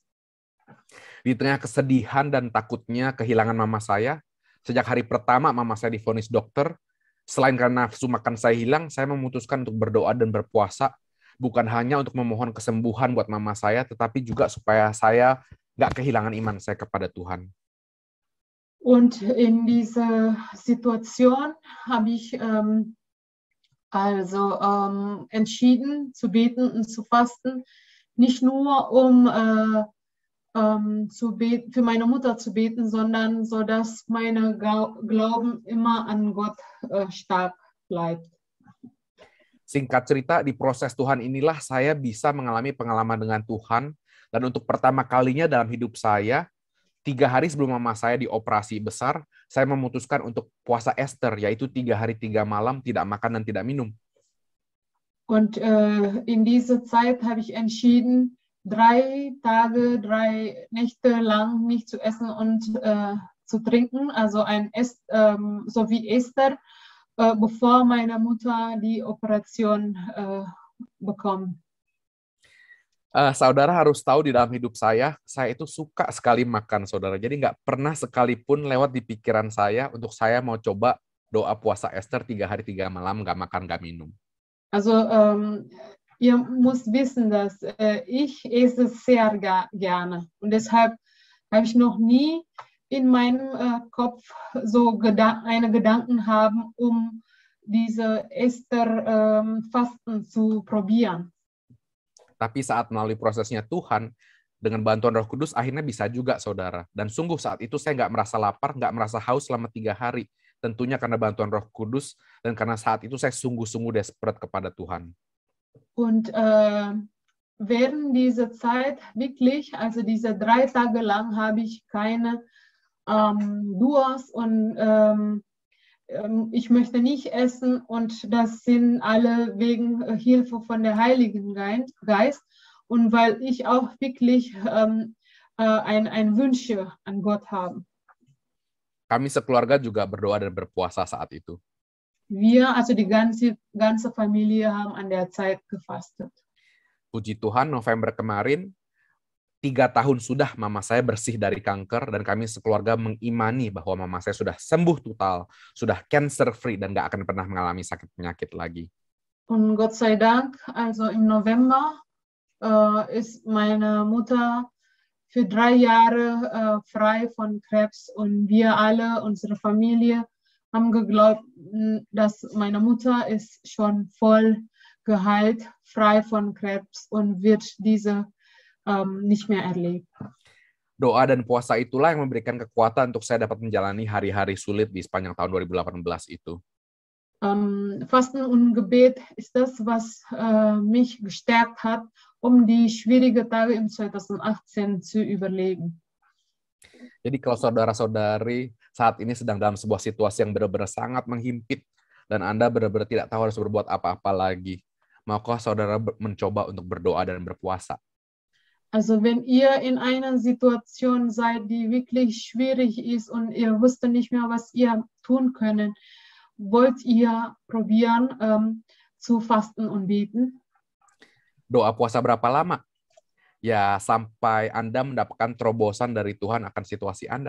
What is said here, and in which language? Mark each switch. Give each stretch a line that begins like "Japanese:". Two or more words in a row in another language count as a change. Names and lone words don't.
Indonesian: Di tengah kesedihan dan takutnya kehilangan mama saya, sejak hari pertama mama saya divonis dokter, selain karena nafsu makan saya hilang, saya memutuskan untuk berdoa dan berpuasa, bukan hanya untuk memohon kesembuhan buat mama saya, tetapi juga supaya saya nggak kehilangan iman saya kepada Tuhan.
German: Und in dieser Situation habe ich entschieden zu beten und zu fasten, nicht nur um für meine Mutter zu beten, sondern so, dass mein Glauben immer an Gott stark bleibt.
Indonesian: Singkat cerita, di proses Tuhan inilah saya bisa mengalami pengalaman dengan Tuhan, dan untuk pertama kalinya dalam hidup saya, 3 hari sebelum mama saya dioperasi besar, saya memutuskan untuk puasa Ester, yaitu 3 hari 3 malam tidak makan dan tidak minum.
German: Und in dieser Zeit habe ich entschieden, 3 Tage, 3 Nächte lang nicht zu essen und zu trinken, also so wie Esther, bevor meine Mutter die Operation bekommt.
Indonesian: Saudara harus tahu di dalam hidup saya itu suka sekali makan, saudara. Jadi nggak pernah sekalipun lewat di pikiran saya untuk saya mau coba doa puasa Ester 3 hari 3 malam, nggak makan, nggak minum.
German: Also, ihr müsst wissen, dass ich esse sehr gerne. Und deshalb habe ich noch nie in meinem Kopf so eine Gedanken haben, um diese Esther-Fasten zu probieren.
Indonesian: Tapi saat melalui prosesnya Tuhan, dengan bantuan Roh Kudus, akhirnya bisa juga, saudara. Dan sungguh saat itu saya nggak merasa lapar, nggak merasa haus selama 3 hari. Tentunya karena bantuan Roh Kudus, dan karena saat itu saya sungguh-sungguh desperate kepada Tuhan.
German: Und während dieser Zeit wirklich, also diese 3 Tage lang, habe ich keine Durst und ich möchte nicht essen, und das sind alle wegen Hilfe von der Heiligen Geist und weil ich auch wirklich ein Wünsche an Gott habe.
Indonesian: Kami sekeluarga juga berdoa dan berpuasa saat itu.
German: Wir, also die ganze Familie, haben an der Zeit gefastet.
Indonesian: Puji Tuhan, November kemarin, 3 tahun sudah mama saya bersih dari kanker, dan kami sekeluarga mengimani bahwa mama saya sudah sembuh total, sudah
English: cancer free,
Indonesian: dan nggak akan pernah mengalami sakit penyakit lagi.
German: Und Gott sei Dank, also im November ist meine Mutter für 3 Jahre frei von Krebs, und wir alle, unsere Familie, haben geglaubt, dass meine Mutter ist schon voll geheilt, frei von Krebs und wird diese nicht mehr erlebt.
Indonesian: Doa dan puasa itulah yang memberikan kekuatan untuk saya dapat menjalani hari-hari sulit di sepanjang tahun 2018 itu.
German: Fasten und Gebet ist das, was mich gestärkt hat, die schwierigen Tage im 2018 zu überleben.
Indonesian: Jadi kalau saudara-saudari saat ini sedang dalam sebuah situasi yang benar-benar sangat menghimpit dan Anda benar-benar tidak tahu harus berbuat apa-apa lagi, maukah saudara mencoba untuk berdoa dan berpuasa?
German: Also wenn ihr in einer Situation seid, die wirklich schwierig ist und ihr wisst nicht mehr, was ihr tun könnt, wollt ihr probieren zu fasten und beten?
Indonesian: Doa puasa berapa lama? Ya, sampai Anda mendapatkan terobosan dari Tuhan akan situasi Anda.